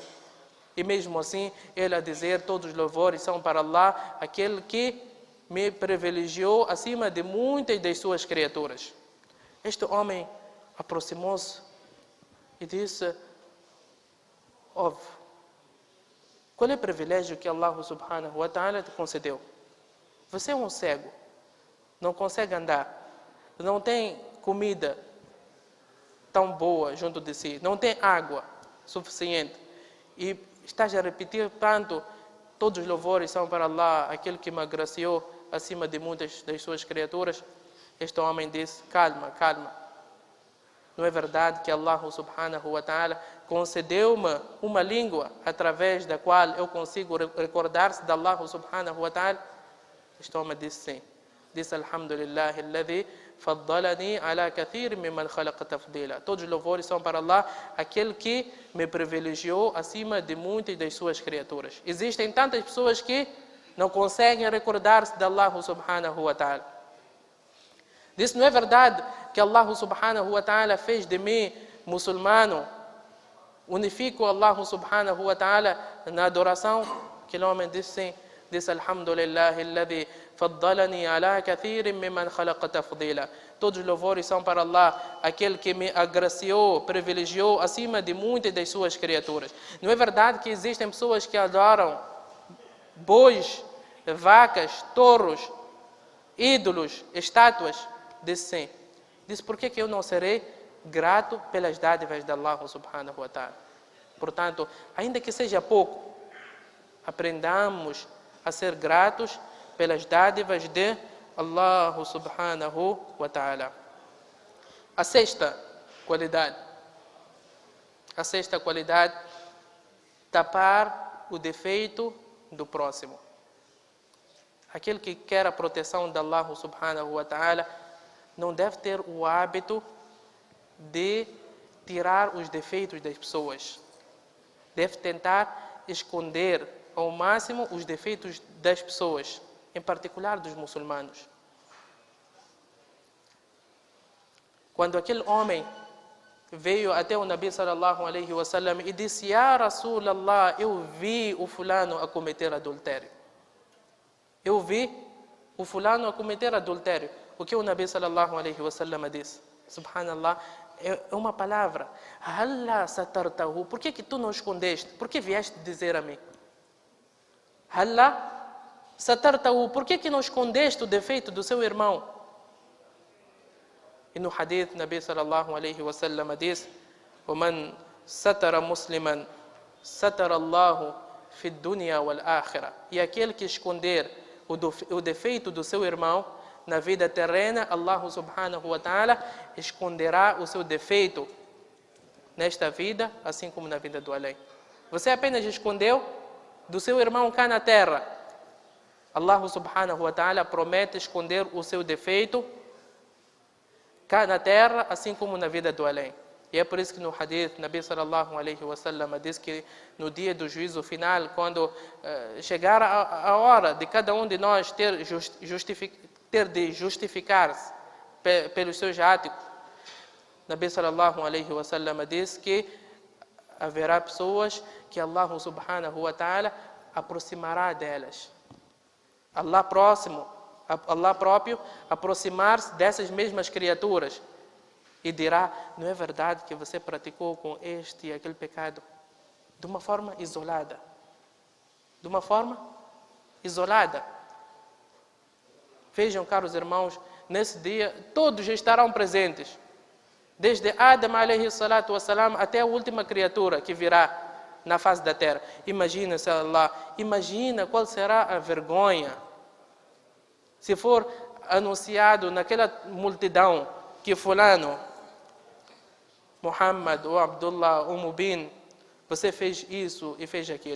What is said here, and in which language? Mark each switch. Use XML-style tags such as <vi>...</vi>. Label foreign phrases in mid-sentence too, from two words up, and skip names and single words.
<pt>E mesmo assim, ele a dizer: todos os louvores são para Allah, aquele que me privilegiou acima de muitas das suas criaturas. Este homem aproximou-se e disse: ouve, qual é o privilégio que</pt> <ar>الله سبحانه وتعالى</ar> <pt>te concedeu? Você é um cego, não consegue andar, não tem comida tão boa junto de si, não tem água suficiente e estás a repetir tanto: todos os louvores são para Allah, aquele que me agraciou acima de muitas das suas criaturas. Este homem disse: calma, calma. Não é verdade que</pt> <ar>الله سبحانه وتعالى</ar> <pt>concedeu-me uma língua através da qual eu consigo recordar-se de</pt> <ar>الله سبحانه وتعالى?</ar> <pt>Este homem disse sim. Disse:</pt> <ar>الحمد لله الذي فضلني على كثير ممن خلق تفضيلا.</ar> <pt>Todos os louvores são para Allah, aquele que me privilegiou acima de muitas das suas criaturas. Existem tantas pessoas que não conseguem recordar-se de</pt> <ar>الله سبحانه وتعالى.</ar> <pt>Disse, não é verdade que</pt> <ar>الله سبحانه وتعالى</ar> <pt>fez de mim muçulmano? Unifico</pt> <ar>الله سبحانه وتعالى</ar> <pt>na adoração? Aquele homem disse sim. Disse,</pt> <ar>الحمد لله الذي فضلني على كثير ممن خلق تفضيلا.</ar> <pt>Todos os louvores são para Allah, aquele que me agraciou, privilegiou acima de muitas das suas criaturas. Não é verdade que existem pessoas que adoram bois, vacas, touros, ídolos, estátuas? Disse sim. Disse, por que eu não serei grato pelas dádivas de</pt> <ar>الله سبحانه وتعالى?</ar> <pt>Portanto, ainda que seja pouco, aprendamos a ser gratos pelas dádivas de</pt> <ar>الله سبحانه وتعالى.</ar> <pt>A sexta qualidade, tapar o defeito do próximo. Aquele que quer a proteção de</pt> <ar>الله سبحانه وتعالى</ar> <pt>não deve ter o hábito de tirar os defeitos das pessoas. Deve tentar esconder ao máximo os defeitos das pessoas, em particular dos muçulmanos. Quando aquele homem veio até o Nabi</pt> <ar>صلى الله عليه وسلم</ar> <pt>e disse,</pt> <ar>يا رسول الله,</ar> <pt>eu vi o fulano a cometer adultério. Eu vi o fulano a cometer adultério. O que o Nabi</pt> <ar>صلى الله عليه وسلم</ar> <pt>disse? Subhanallah, é uma palavra.</pt> <ar>هلا سترته.</ar> <pt>Por que tu não escondeste? Por que vieste dizer a mim?</pt> <ar>هلا سترته.</ar> <pt>Por que não escondeste o defeito do seu irmão? E no hadith, Nabi</pt> <ar>صلى الله عليه وسلم</ar> <pt>diz,</pt> <ar>وَمَنْ سَتَرَ مُسْلِمًا سَتَرَ اللَّهُ فِي الدُّنْيَا وَالْآخِرَةِ.</ar> <pt>E aquele que esconder o defeito do seu irmão na vida terrena,</pt> <ar>الله سبحانه وتعالى</ar> <pt>esconderá o seu defeito nesta vida, assim como na vida do além. Você apenas escondeu do seu irmão cá na terra.</pt> <ar>الله سبحانه وتعالى</ar> <pt>promete esconder o seu defeito cá na terra, assim como na vida do além. E é por isso que no hadith, Nabi</pt> <ar>صلى الله عليه وسلم</ar> <pt>diz que no dia do juízo final, quando chegar a hora de cada um de nós ter de justificar-se pelos seus atos, Nabi</pt> <ar>صلى الله عليه وسلم</ar> <pt>diz que haverá pessoas que</pt> <ar>الله سبحانه وتعالى</ar> <pt>aproximará delas. Allah próprio aproximar-se dessas mesmas criaturas e dirá, não é verdade que você praticou com este e aquele pecado? De uma forma isolada. De uma forma isolada. Vejam, caros irmãos, nesse dia todos estarão presentes. Desde Adam</pt> <ar>عليه الصلاة والسلام</ar> <pt>até a última criatura que virá na face da terra. Imagina qual será a vergonha se for anunciado naquela multidão que fulano, Muhammad ou Abdullah ou Mubin, você fez isso e fez aquilo.</pt>